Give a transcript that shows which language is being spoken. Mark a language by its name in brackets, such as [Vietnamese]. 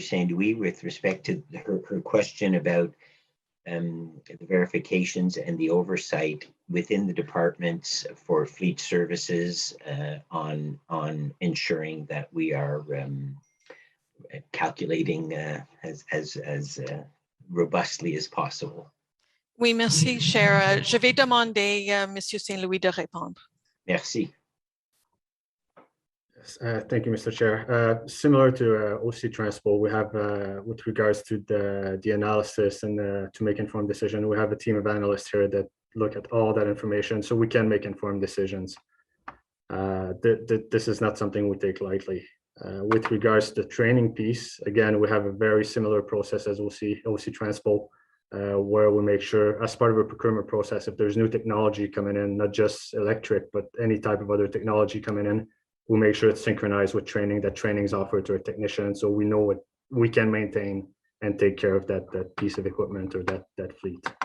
[English] Saint-Louis with respect to her question about the verifications and the oversight within the departments for fleet services on ensuring that we are calculating as robustly as possible. [French] Oui, merci, cher. Je vais demander à Monsieur Saint-Louis de répondre. Merci. [English] Thank you, Mr. Chair. Similar to OC Transpo, we have, with regards to the analysis and to make informed decision, we have a team of analysts here that look at all that information so we can make informed decisions. This is not something we take lightly. With regards to the training piece, again, we have a very similar process as OC Transpo, where we make sure as part of a procurement process, if there's new technology coming in, not just electric, but any type of other technology coming in, we'll make sure it's synchronized with training, that training is offered to our technicians, so we know what we can maintain and take care of that piece of equipment or that fleet.